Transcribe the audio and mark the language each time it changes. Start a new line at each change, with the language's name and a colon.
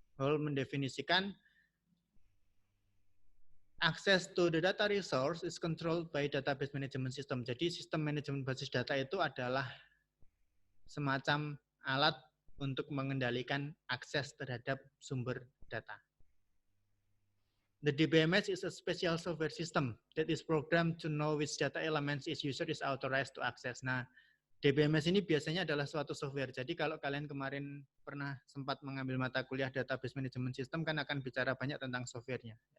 English: Hall
Indonesian: mendefinisikan
English: access to the data resource is controlled by database management system.
Indonesian: Jadi sistem manajemen basis data itu adalah semacam alat untuk mengendalikan akses terhadap sumber data.
English: The DBMS is a special software system that is programmed to know which data elements each user is authorized to access.
Indonesian: Nah, DBMS ini biasanya adalah suatu software. Jadi kalau kalian kemarin pernah sempat mengambil mata kuliah database management system kan akan bicara banyak tentang softwarenya.